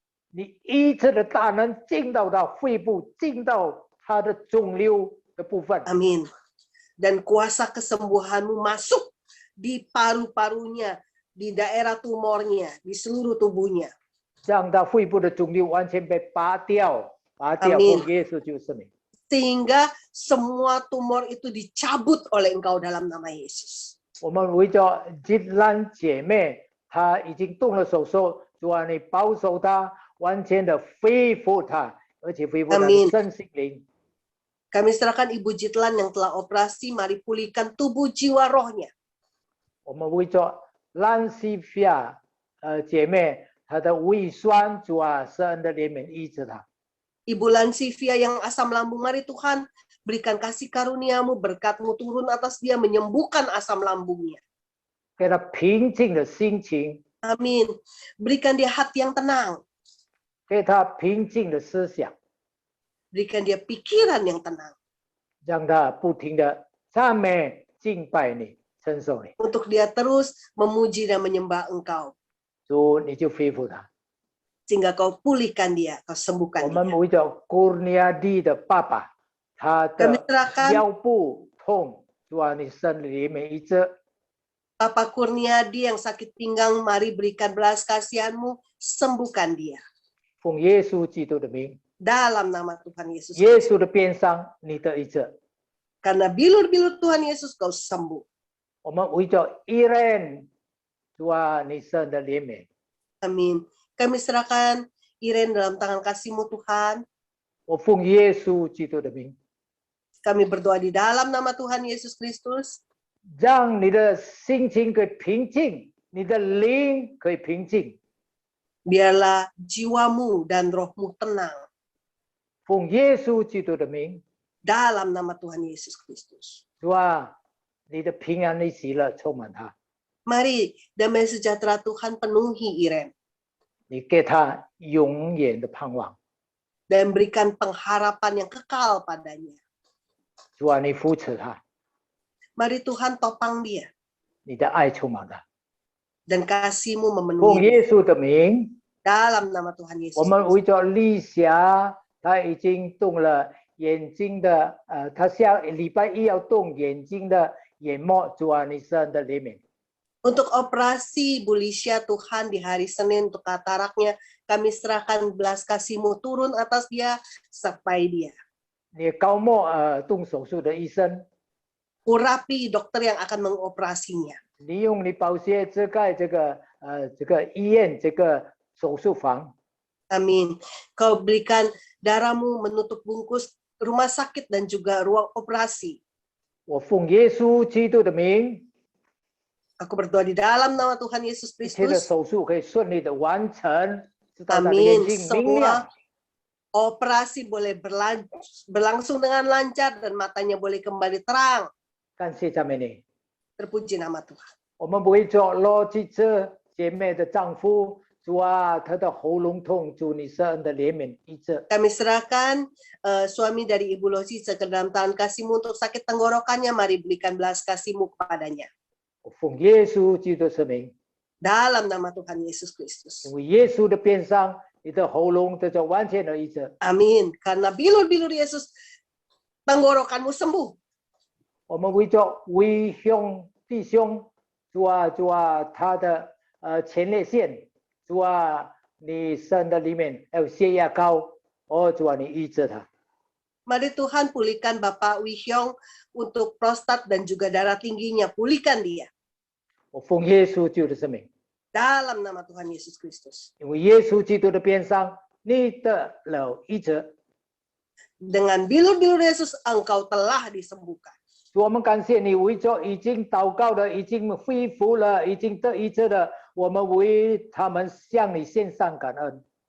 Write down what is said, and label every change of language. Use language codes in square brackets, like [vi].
[zh] 你医治的大能进到她肺部，进到她的肿瘤的部分。 [id] Amin. Dan kuasa kesembuhan-Mu masuk di paru-parunya, di daerah tumornya, di seluruh tubuhnya. [zh] 让她肺部的肿瘤完全被拔掉，拔掉。 [id] Amin. [zh] 奉耶稣基督圣名。 [id] Sehingga semua tumor itu dicabut oleh Engkau dalam nama Yesus. [zh] 我们为着吉兰姐妹，他已经动了手术，主啊，你保守他，完全的恢复他，而且恢复他的 [id] Amin. [zh] 身心灵。 [id] Kami serahkan Ibu Jitlan yang telah operasi, mari pulihkan tubuh jiwa rohnya. [zh] 我们为着兰西菲亚姐妹她的胃酸，主啊，施恩的怜悯医治她。 [id] Ibu Lansivia yang asam lambung, mari Tuhan berikan kasih karuniamu, berkat-Mu turun atas dia, menyembuhkan asam lambungnya. [zh] 给她平静的心情， [id] Amin. Berikan dia hati yang tenang, [zh] 给她平静的思想， [id] berikan dia pikiran yang tenang. [zh] 让她不停的赞美敬拜你，称颂你。 [id] Untuk dia terus memuji dan menyembah Engkau. [zh] 主，你就恢复她。 [id] Sehingga Kau pulihkan dia, Kau sembuhkan [zh] 我 [id] dia. [zh] 们为着古尼亚蒂的爸爸，他 [id] Kami [zh] 的 [id] serahkan [zh] 腰部痛，主啊，你生里面医治。 [id] Papa Kurniadi yang sakit pinggang, mari berikan belas kasihan-Mu, sembuhkan dia. [zh] 奉耶稣基督的名， [id] Dalam nama Tuhan Yesus. [zh] 耶稣的鞭伤，你得医治。 [id] Karena bilur-bilur Tuhan Yesus Kau sembuh. [zh] 我们为着伊人，主啊，你生的怜悯。 [id] Amin. Kami serahkan Iren dalam tangan kasih-Mu Tuhan. [zh] 我奉耶稣基督的名， [id] Kami berdoa di dalam nama Tuhan Yesus Kristus. [zh] 让你的心情可以平静，你的灵可以平静。 [id] Biarlah jiwamu dan rohmu tenang. [zh] 奉耶稣基督的名， [id] Dalam nama Tuhan Yesus Kristus. [zh] 主啊，你的平安的喜乐充满他， [id] Mari damai sejahtera Tuhan penuhi Iren. [zh] 你给他永远的盼望。 [id] Dan berikan pengharapan yang kekal padanya. [zh] 主啊，你扶持他， [id] Mari Tuhan topang dia. [zh] 你的爱充满他。 [id] Dan kasih-Mu [zh] 奉 [id] memenuhi dia. [zh] 耶稣的名， [id] Dalam nama Tuhan Yesus [zh] 我们 [id] Kristus. [zh] 为着丽霞，她已经动了眼睛的，她礼拜一要动眼睛的眼膜，主啊，你生的怜悯。 [id] Untuk operasi Bu Lisha Tuhan di hari Senin untuk kataraknya, kami serahkan belas kasih-Mu turun atas dia, sertai dia. [zh] 你高莫动手术的医生， [id] Urapi dokter yang akan mengoperasinya. [zh] 你用你宝血遮盖这个医院这个手术房。 [id] Amin. Kau berikan darah-Mu menutup bungkus rumah sakit dan juga ruang operasi. [zh] 我奉耶稣基督的名， [id] Aku berdoa di dalam nama Tuhan Yesus [zh] 一切的 [id] Kristus. [zh] 手术可以顺利的完成，直到他的 [id] Amin. [zh] 眼睛明亮。 [id] Semua operasi boleh berlangsung dengan lancar dan matanya boleh kembali terang. [zh] 感谢赞美你。 [id] Terpuji nama Tuhan. [zh] 我们为着罗基这姐妹的丈夫，主啊，他的喉咙痛，主你施恩的怜悯医治。 [id] Kami serahkan suami dari Ibu Losice ke dalam tangan kasih-Mu untuk sakit tenggorokannya. Mari berikan belas kasih-Mu kepadanya. [zh] 我奉耶稣基督的名， [id] Dalam nama Tuhan Yesus Kristus. [zh] 因为耶稣的鞭伤，你的喉咙得到完全的医治。 [id] Amin. Karena bilur-bilur Yesus, tenggorokanmu sembuh. [zh] 我们为着为兄弟兄，主啊，他的前列腺，主啊，你生的里面还有血压高，哦，主啊，你医治他。 [id] Mari Tuhan pulihkan Bapak Wihyong untuk prostat dan juga darah tingginya. Pulihkan dia. [zh] 我奉耶稣基督的名， [id] Dalam nama Tuhan Yesus Kristus. [zh] 因为耶稣基督的鞭伤，你得了医治。 [id] Dengan bilur-bilur Yesus, engkau telah disembuhkan. [zh] 主，我们感谢你，为着已经祷告的、已经恢复了、已经得医治的，我们为他们向你献上感恩。